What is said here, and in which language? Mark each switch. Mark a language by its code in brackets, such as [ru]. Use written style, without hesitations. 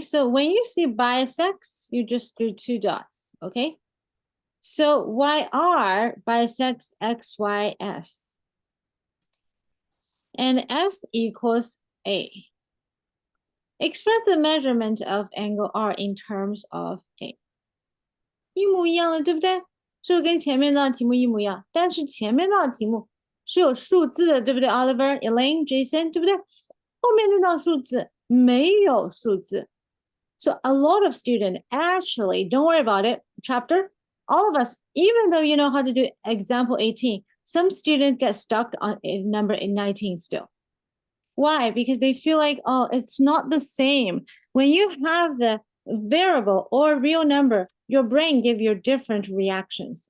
[en] So when you see bisects, you just do 2 dots, okay? So YR bisects XYS. And S equals A. Express the measurement of angle R in terms of A. [zh] 一模一样了，对不对？是不是跟前面那道题目一模一样？但是前面那道题目是有数字的，对不对 ？Oliver, Elaine, Jason，对不对？后面那道数字没有数字。 [en] So a lot of students actually, don't worry about it, chapter, all of us, even though you know how to do example 18, some students get stuck on number 19 still. Why? Because they feel like, oh, it's not the same. When you have the variable or real number, your brain give you different reactions.